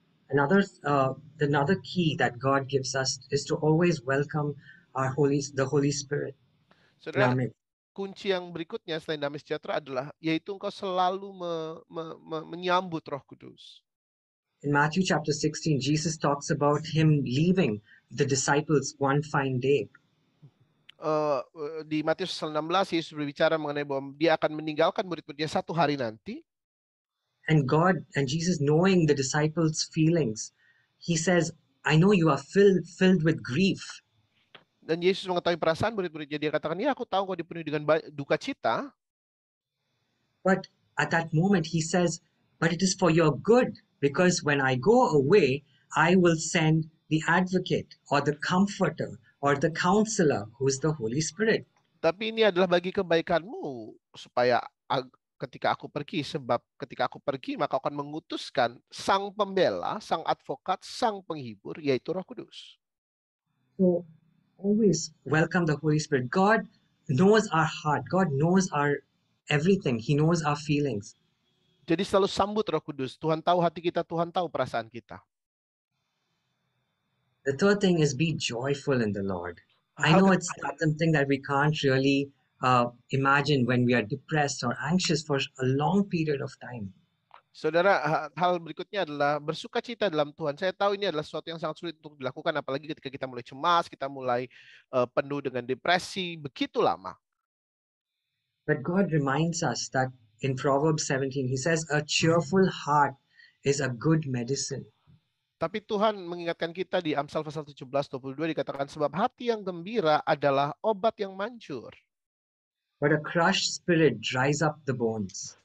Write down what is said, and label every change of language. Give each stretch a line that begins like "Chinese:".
English: Another key that God gives us is to always welcome the Holy Spirit in
Indonesian: Saudara,
English: our midst.
Indonesian: kunci yang berikutnya selain damai sejahtera adalah yaitu engkau selalu menyambut Roh Kudus.
English: In Matthew chapter 16, Jesus talks about him leaving the disciples one fine day.
Indonesian: Di Matius 16 Yesus berbicara mengenai bahwa dia akan meninggalkan murid-muridnya satu hari nanti.
English: And Jesus, knowing the disciples' feelings, he says, I know you are filled with grief.
Indonesian: Dan Yesus mengetahui perasaan murid-muridnya, dia katakan, ya aku tahu kau dipenuhi dengan duka cita.
English: But at that moment he says, but it is for your good, because when I go away, I will send the advocate or the comforter or the counselor, who is the Holy Spirit.
Indonesian: Tapi ini adalah bagi kebaikanmu, supaya ketika aku pergi, sebab ketika aku pergi maka akan mengutuskan sang pembela, sang advokat, sang penghibur, yaitu Roh Kudus.
English: So always welcome the Holy Spirit. God knows our heart. God knows our everything. He knows our feelings.
Indonesian: Jadi selalu sambut Roh Kudus. Tuhan tahu hati kita, Tuhan tahu perasaan kita.
English: The third thing is be joyful in the Lord. I know it's something that we can't really imagine when we are depressed or anxious for a long period of time.
Indonesian: Saudara, hal berikutnya adalah bersukacita dalam Tuhan. Saya tahu ini adalah sesuatu yang sangat sulit untuk dilakukan, apalagi ketika kita mulai cemas, kita mulai penuh dengan depresi, begitu lama.
English: But God reminds us that in Proverbs 17, he says, a cheerful heart is a good medicine.
Indonesian: Tapi Tuhan mengingatkan kita di Amsal pasal 17:22 dikatakan sebab hati yang gembira adalah obat yang manjur.
English: But a crushed spirit dries up the bones.